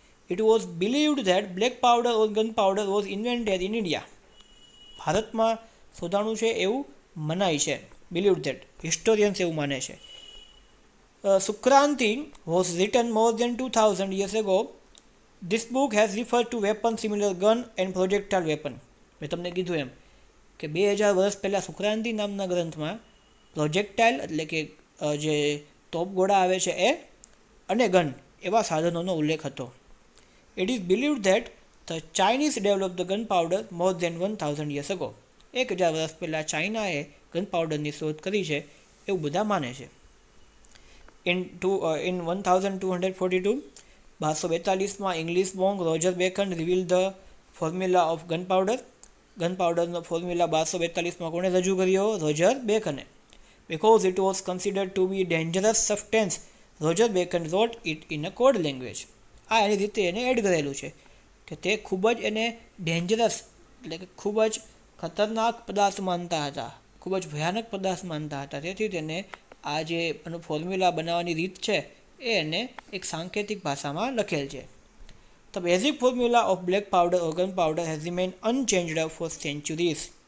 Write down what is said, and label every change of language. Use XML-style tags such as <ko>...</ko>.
<en>It was believed that black powder or gun powder was invented in India.</en> <gu>ભારતમાં શોધાણું છે એવું મનાય છે.</gu> <en>believed that,</en> <gu>હિસ્ટોરિયન્સ એવું માને છે.</gu> <en>Sukraniti was written more than 2000 years ago. This book has referred to weapons similar gun and projectile weapon.</en> <gu>મેં તમને કીધું એમ કે 2000 વર્ષ પહેલાં સુક્રાંતિ નામના ગ્રંથમાં પ્રોજેક્ટાઇલ એટલે કે જે તોપગોળા આવે છે એ અને ગન એવા સાધનોનો ઉલ્લેખ હતો.</gu> <en>It is believed that the Chinese develop the gun powder more than 1000 years ago.</en> <gu>1000 વર્ષ પહેલાં ચાઇનાએ ગન પાવડરની શોધ કરી છે એવું બધા માને છે.</gu> <en>In 1242 1242માં English monk Roger Bacon reveal the formula of gun powder.</en> <gu>Gun પાવડરનો formula 1242માં કોણે રજૂ કર્યો? Roger બેકને.</gu> <en>Because it was considered to be dangerous substance, Roger Bacon wrote it in a code language.</en> <gu>આ એની રીતે એને એડ કરેલું છે કે તે ખૂબ જ એને ડેન્જરસ એટલે કે ખૂબ જ ખતરનાક પદાર્થ માનતા હતા, ખૂબ જ ભયાનક પદાર્થ માનતા હતા. તેથી તેને આ જે એનો ફોર્મ્યુલા બનાવવાની રીત છે એ એને એક સાંકેતિક ભાષામાં લખેલ છે.</gu> <en>The basic formula of black powder or gunpowder has remained unchanged for centuries.</en>